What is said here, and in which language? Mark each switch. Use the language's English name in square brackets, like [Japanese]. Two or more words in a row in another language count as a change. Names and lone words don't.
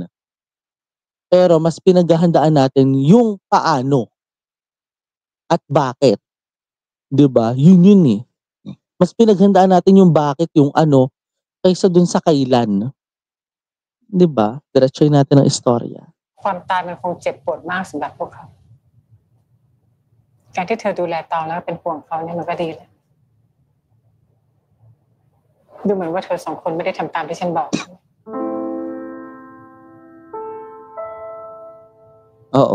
[Filipino] Pero mas pinaghahandaan natin yung paano at bakit, 'di ba? Yun eh. Mas pinaghandaan natin yung bakit, yung ano, kaysa dun sa kailan. 'di ba? Diretsuhin natin ang istorya. [Thai] ความตายมันคงเจ็บปวดมากสำหรับพวกเขาการที่เธอดูแลตองแล้วเป็นห่วงเขาเนี่ยมันก็ดีแล้วดูเหมือนว่าเธอสองคนไม่ได้ทำตามที่ฉันบอก [Filipino] Oo.